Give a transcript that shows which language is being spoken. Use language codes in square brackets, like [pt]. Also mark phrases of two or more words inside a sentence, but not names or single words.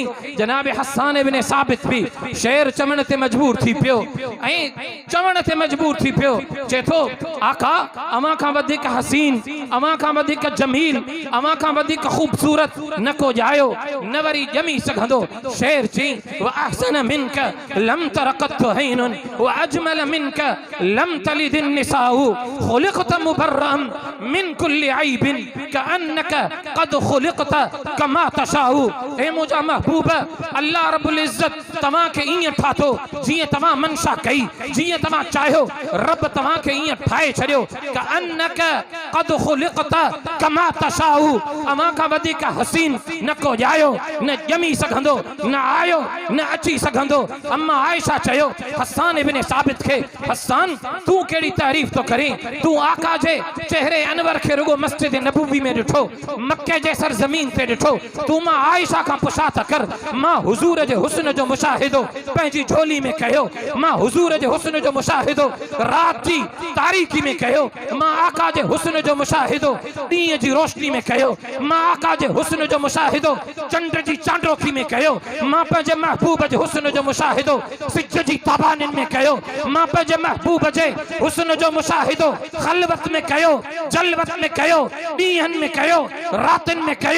[sd] जनाब हस्सान इब्न साबित भी शेर चवण ते मजबूर थी पियो ऐं चवण ते मजबूर थी पियो। चए थो आका अवां खां वधीक हसीन, अवां खां वधीक जमील, अवां खां वधीक खूबसूरत न को ॼायो, न वरी ॼमी सघंदो। शेर चई [ar] و أحسن منك لم ترقط عيني و أجمل منك لم تلد النساء خلقت مبرأ من كل عيب كأنك قد خلقت كما تشاء. [sd] ए मुंहिंजा महबूब, [ar] الله رب العزة [sd] तव्हां खे ईअं ठातो जीअं तव्हां मनशा कई, जीअं तव्हां चाहियो रब तव्हां खे ईअं ठाहे छॾियो। [ar] كأنك قد خلقت كما تشاء, [sd] अवां खां वधीक हसीन न को ॼायो, न ॼमी सघंदो, न आयो, न अची सघंदो। अम्मा आयशा चयो हस्सान इब्न साबित खे, हस्सान तूं कहिड़ी तारीफ़ तो करें, तूं आका जे चेहरे अनवर खे रुगो मस्जिद नबवी में ॾिठो, मक्के जे सरज़मीन ते ॾिठो, तूं मां आयशा खां पुछा त कर। मां हुजूर जे हुस्न जो मुशाहिदो पंहिंजी झोली में कयो, मां हुजूर जे हुस्न जो मुशाहिदो रात जी तारीकी में कयो, मां आका जे हुस्न जो मुशाहिदो ॾींहं जी रोशनी में कयो, मां आका जे हुस्न जो मुशाहिदो चंड जी चांडोखी में कयो, मां पंहिंजे महबूब जे हुस्न जो मुशाहिदो सिज जी ताबानिन में कयो, मां पंहिंजे महबूब जे हुस्न जो मुशाहिदो खलवत में कयो, जलवत में कयो, ॾींहनि में कयो, रातनि में कयो।